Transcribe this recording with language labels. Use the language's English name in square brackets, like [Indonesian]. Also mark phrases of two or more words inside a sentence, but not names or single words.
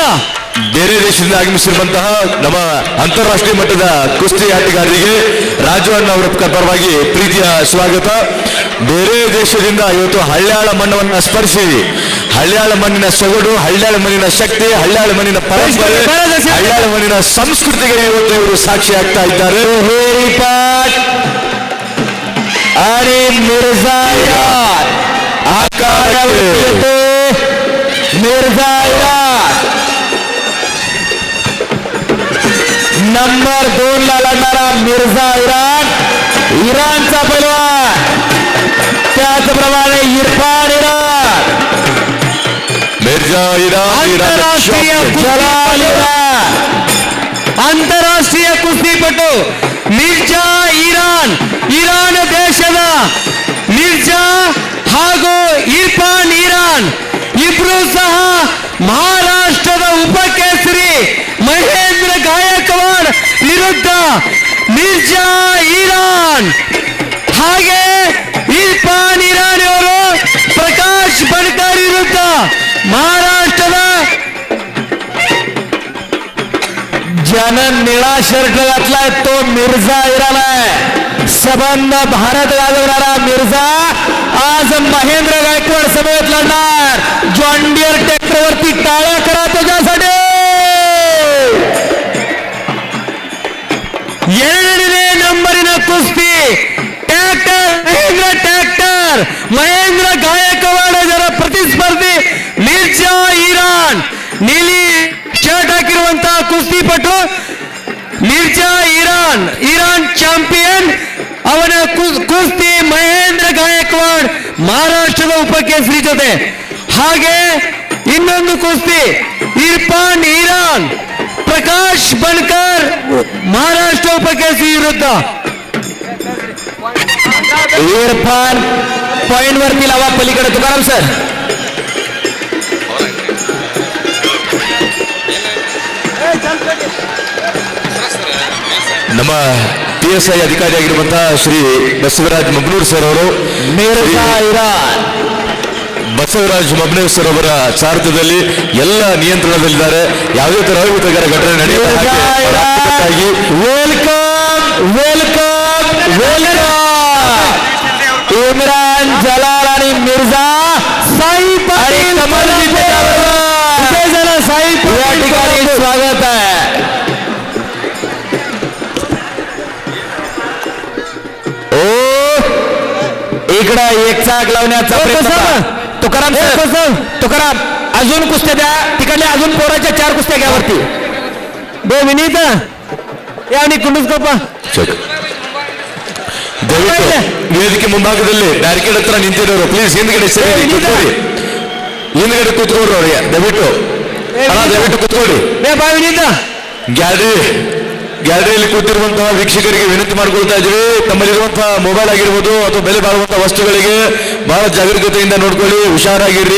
[Kannada] ಬೇರೆ ದೇಶದಿಂದ ಆಗಮಿಸಿರುವಂತಹ ನಮ್ಮ ಅಂತಾರಾಷ್ಟ್ರೀಯ ಮಟ್ಟದ ಕುಸ್ತಿ ಆಟಗಾರರಿಗೆ ರಾಜವಣ್ಣ ಅವರ ಪರವಾಗಿ ಪ್ರೀತಿಯ ಸ್ವಾಗತ. ಬೇರೆ ದೇಶದಿಂದ ಇವತ್ತು ಹಳ್ಯಾಳ ಮಣ್ಣವನ್ನು ಸ್ಪರ್ಶಿ ಹಳ್ಯಾಳ ಮಣ್ಣಿನ ಸೊಗಡು, ಹಳ್ಯಾಳ ಮಣ್ಣಿನ ಶಕ್ತಿ, ಹಳ್ಯಾಳ ಮಣ್ಣಿನ ಪರಂಪರೆ, ಹಳ್ಯಾಳ ಮಣ್ಣಿನ ಸಂಸ್ಕೃತಿಗೆ ಇವತ್ತು ಇವರು ಸಾಕ್ಷಿ ಆಗ್ತಾ ಇದ್ದಾರೆ. [Marathi] आणि मिर्झा मिर्झा नंबर 2 ला लढणारा मिर्झा इराणचा पैलवान, त्याचप्रमाणे इरफान इराण, मिर्झा आंतरराष्ट्रीय कुस्तीपटू [Kannada] मिर्झಾ ಇರಾನ್ ದೇಶದ ಮಿರ್ಜಾ ಹಾಗೂ ಇರ್ಫಾನ್ ಇರಾನ್ ಇಬ್ರು ಸಹ ಮಹಾರಾಷ್ಟ್ರದ ಉಪಕೇಸರಿ ಮಹೇಂದ್ರ ಗಾಯಕ್ವಾಡ್ ವಿರುದ್ಧ ಮಿರ್ಜಾ ಇರಾನ್ ಹಾಗೆ ಇರ್ಫಾನ್ ಇರಾನ್ ಅವರು ಪ್ರಕಾಶ್ ಬಣಕಾರ್ ವಿರುದ್ಧ [Marathi] महाराष्ट्र ज्यानं निळा शर्ट घातलाय तो मिर्झा इराण आहे. [Kannada] सबंध भारत गाजवणारा मिर्झा आज महेंद्र गायकवाड समेत लढणार. जॉन डियर ट्रॅक्टर वरती टाळ्या करा त्याच्यासाठी. ಎರಡನೇ ನಂಬರಿನ ಕುಸ್ತಿ ಟ್ರ್ಯಾಕ್ಟರ್ ಮಹೇಂದ್ರ ಗಾಯಕ್ವಾಡ್ ಅವರ ಪ್ರತಿಸ್ಪರ್ಧಿ ಮಿರ್ಜಾ ಇರಾನ್. ನೀಲಿ ಶರ್ಟ್ ಹಾಕಿರುವಂತಹ ಕುಸ್ತಿಪಟು ಮಿರ್ಜಾ ಇರಾನ್ ಚಾಂಪಿಯನ್. ಅವನ ಕುಸ್ತಿ ಮಹೇಂದ್ರ ಗಾಯಕ್ವಾಡ್ ಮಹಾರಾಷ್ಟ್ರದ ಉಪಕೇಸರಿ ಜೊತೆ. ಹಾಗೆ ಇನ್ನೊಂದು ಕುಸ್ತಿ ಇರ್ಫಾನ್ ಇರಾನ್ ಪ್ರಕಾಶ್ ಬಣಕಾರ್ ಮಹಾರಾಷ್ಟ್ರ ಉಪಕೇಸರಿ ವಿರುದ್ಧ. [Marathi] इरफान पॉइंट वरती लावा पलीकडे तुकाराम सर. [Kannada] ನಮ್ಮ PSI ಅಧಿಕಾರಿಯಾಗಿರುವಂತಹ ಶ್ರೀ ಬಸವರಾಜ್ ಮಬ್ನೂರ್ ಸರ್ ಅವರು ಬಸವರಾಜ್ ಮಬ್ನೂರ್ ಸರ್ ಅವರ ಸಾರಥ್ಯದಲ್ಲಿ ಎಲ್ಲ ನಿಯಂತ್ರಣದಲ್ಲಿದ್ದಾರೆ. ಯಾವುದೇ ತರ ಅಹಿತಕರ ಘಟನೆ ನಡೆಯುವುದಾಗಿ [Marathi] इमरान जलाल आणि मिर्झा साई पाटील साई या ठिकाणी स्वागत आहे. ओ इकडे एक चाक लावण्याचा प्रयत्न. तुकाराम अजून कुस्त्या द्या तिकडल्या, अजून पोराच्या 4 कुस्त्या घ्या वरती. 2 मिनिट या आणि कुंडूस्कोपा [Kannada] ವೇದಿಕೆ ಮುಂಭಾಗದಲ್ಲಿ ಬ್ಯಾರಿಕೇಡ್ ಹತ್ರ ನಿಂತಿರೋರು ಪ್ಲೀಸ್ ಹಿಂದ್ಗಡೆ ಕೂತ್ಕೊಳ್ಳಿ. ಹಿಂದ್ಗಡೆ ಕೂತ್ಕೊಳ್ರಿ ಅವ್ರಿಗೆ ದಯವಿಟ್ಟು ಕೂತ್ಕೊಳ್ಳಿ. ಗ್ಯಾಲರಿಯಲ್ಲಿ ಕೂತಿರುವಂತಹ ವೀಕ್ಷಕರಿಗೆ ವಿನಂತಿ ಮಾಡಿಕೊಳ್ತಾ ಇದ್ದೀವಿ, ತಮ್ಮಲ್ಲಿರುವಂತಹ ಮೊಬೈಲ್ ಆಗಿರ್ಬೋದು ಅಥವಾ ಬೆಲೆ ಬಾಳುವಂತಹ ವಸ್ತುಗಳಿಗೆ ಬಹಳ ಜಾಗರೂಕತೆಯಿಂದ ನೋಡ್ಕೊಳ್ಳಿ, ಹುಷಾರಾಗಿರ್ರಿ.